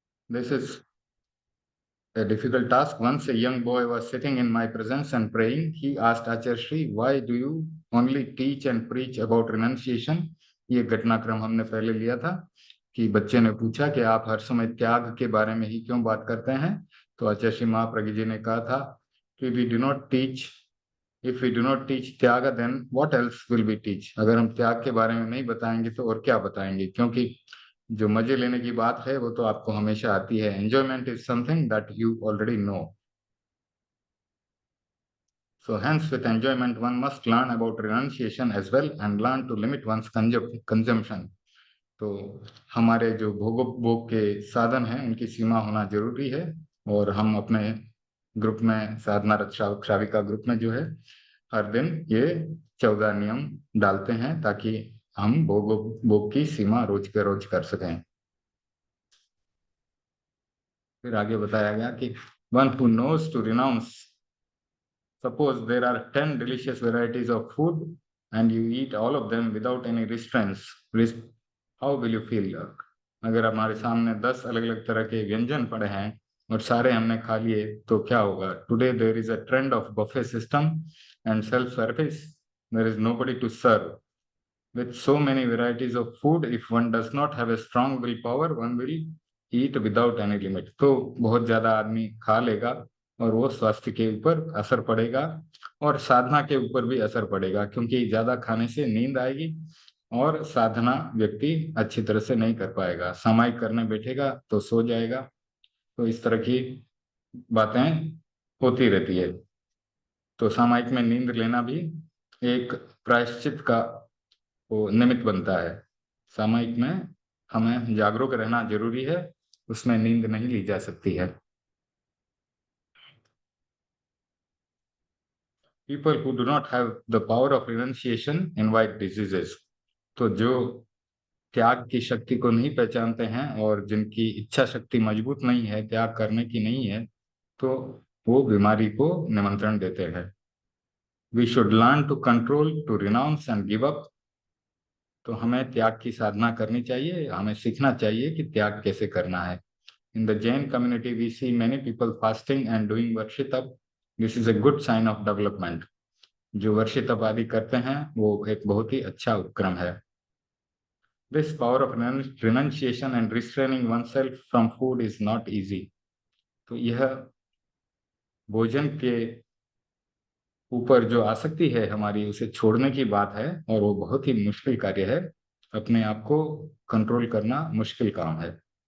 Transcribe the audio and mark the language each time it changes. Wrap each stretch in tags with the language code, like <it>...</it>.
<en>This is a difficult task. Once a young boy was sitting in my presence and praying. He asked Acharya Shri, why do you only teach and preach about renunciation?</en> <hi>ये घटनाक्रम हमने पहले लिया था कि बच्चे ने पूछा कि आप हर समय त्याग के बारे में ही क्यों बात करते हैं। तो आचार्य श्री महाप्रज्ञ जी ने कहा था कि</hi> <en>we do not teach, if we do not teach त्याग, then what else will we teach?</en> <hi>अगर हम त्याग के बारे में नहीं बताएंगे तो और क्या बताएंगे, क्योंकि जो मजे लेने की बात है वो तो आपको हमेशा आती है।</hi> <en>Enjoyment is something that you already know. So hence with enjoyment one must learn about renunciation as well and learn to limit one's consumption.</en> <hi>तो हमारे जो भोग के साधन हैं उनकी सीमा होना जरूरी है। और हम अपने ग्रुप में साधना श्राविका ग्रुप में जो है हर दिन ये 14 नियम डालते हैं ताकि हम भोग की सीमा रोज के रोज कर सकें। फिर आगे बताया गया कि</hi> <en>One who knows to renounce, suppose there are 10 delicious varieties of food and you eat all of them without any restraints, how will you feel?</en> <hi>अगर हमारे सामने 10 अलग अलग तरह के व्यंजन पड़े हैं और सारे हमने खा लिए तो क्या होगा?</hi> <en>Today there is a trend of buffet system and self service, there is nobody to serve with so many varieties of food. If one does not have a strong willpower, one will eat without any limit.</en> <hi>तो बहुत ज्यादा आदमी खा लेगा और वो स्वास्थ्य के ऊपर असर पड़ेगा और साधना के ऊपर भी असर पड़ेगा, क्योंकि ज्यादा खाने से नींद आएगी और साधना व्यक्ति अच्छी तरह से नहीं कर पाएगा। सामायिक करने बैठेगा तो सो जाएगा। तो इस तरह की बातें होती रहती है। तो सामायिक में नींद लेना भी एक प्रायश्चित का वो निमित्त बनता है। सामायिक में हमें जागरूक रहना जरूरी है, उसमें नींद नहीं ली जा सकती है।</hi> <en>People who do not have the power of renunciation invite diseases.</en> <hi>तो जो त्याग की शक्ति को नहीं पहचानते हैं और जिनकी इच्छा शक्ति मजबूत नहीं है, त्याग करने की नहीं है, तो वो बीमारी को निमंत्रण देते हैं।</hi> <en>We should learn to control, to renounce and give up.</en> <hi>तो हमें त्याग की साधना करनी चाहिए, हमें सीखना चाहिए कि त्याग कैसे करना है।</hi> <en>In the Jain community, we see many people fasting and doing Varshitap. This is a good sign of development.</en> <hi>जो वर्षितप आदि करते हैं वो एक बहुत ही अच्छा उपक्रम है।</hi> <en>This power of renunciation and restraining oneself from food is not easy.</en> <hi>तो यह भोजन के ऊपर जो आसक्ति है हमारी, उसे छोड़ने की बात है और वो बहुत ही मुश्किल कार्य है। अपने आप को कंट्रोल करना मुश्किल काम है।</hi>